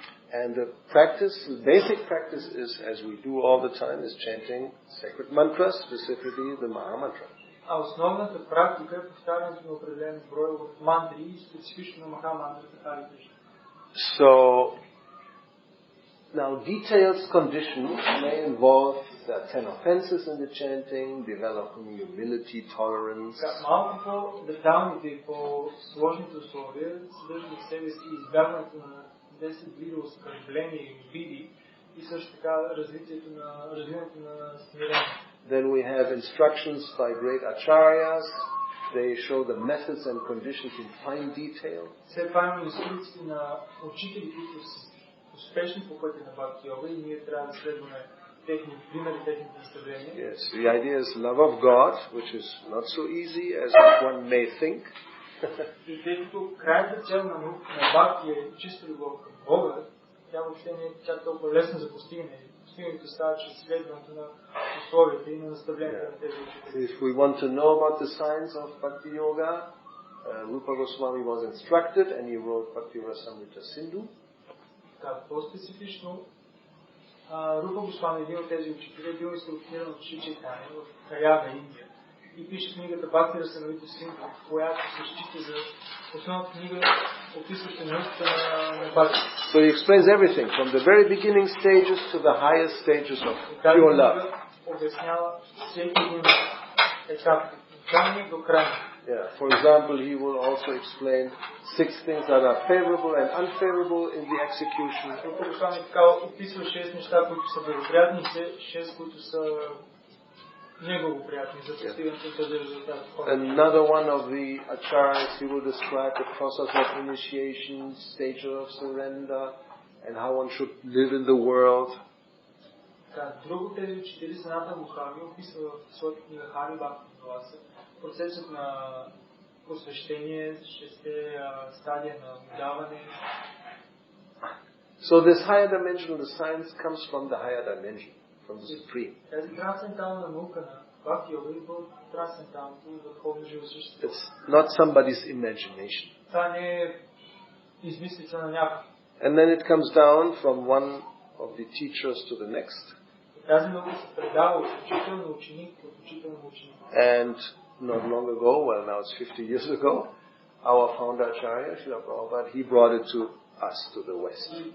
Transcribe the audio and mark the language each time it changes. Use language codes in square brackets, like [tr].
[en] And the practice, the basic practice is, as we do all the time, is chanting sacred mantras, specifically the Maha Mantra. [bg] А основната практика е повтарянето на определен брой от мантри и специфично на Маха мантрата Хари Кришна. [en] So now, detailed conditions may involve the 10 offenses in the chanting, developing humility, tolerance. [bg] Малко по-деталните и по-сложните условия съдържат в себе си избягването на 10 вида оскърбления и обиди и също така развитието на смирение. [en] Then we have instructions by great acharyas. They show the methods and conditions in fine detail. [bg] След това имаме инструкции на учители, които са успешни по пътя на Бхакти йога и ние трябва да следваме техни примери, техните наставления. [en] Yes, the idea is love of God, which is not so easy as one may think. [bg] И тъй като крайната цел на Бхакти е чиста любов към Бога, тя въобще не е чак толкова лесна за постигане. Постигането става чрез следването на условията и на наставленията на тези учители. [en] If we want to know about the science of Bhakti Yoga, Rupa Goswami was instructed and he wrote Bhakti Rasamrita Sindhu. [bg] По-специфично, Рупа Госвами, един от тези учители, е бил инструктиран от Шри Чайтания в Харяда, Индия. И пише книгата Бхакти Расамрита Синдху, която се счита за основната книга, описваща науката на Бхакти. [en] So he explains everything, from the very beginning stages to the highest stages of pure love. [bg] Обяснява всеки един етап, от крайния до крайния. [en] Yeah. For example, he will also explain 6 things that are favorable and unfavorable in the execution. [bg] Описва 6 неща, които са благоприятни и 6, които са неблагоприятни за постигането на този резултат. [en] Another one of the acharyas, he will describe the process of initiation, stage of surrender, and how one should live in the world. [bg] Друго тези учители, Санатан Госвами, описва в своята книга Хари Бхакти Виласа процесът на посвещение, 6 стадия на отдаване. [en] So this higher dimension of the science comes from the higher dimension, from the Supreme. [bg] Тази трансцендентална наука на Бхакти йога идва от трансценденталното върховно живосъщество. [en] It's not somebody's imagination. [bg] Това не е измислица на някой. [en] And then it comes down from one of the teachers to the next. [bg] Тази наука се предава от учител на ученик, от учител на ученик. [en] And not long ago, well now it's 50 years ago, our founder Acharya, Srila Prabhupada, he brought it to us, to the West.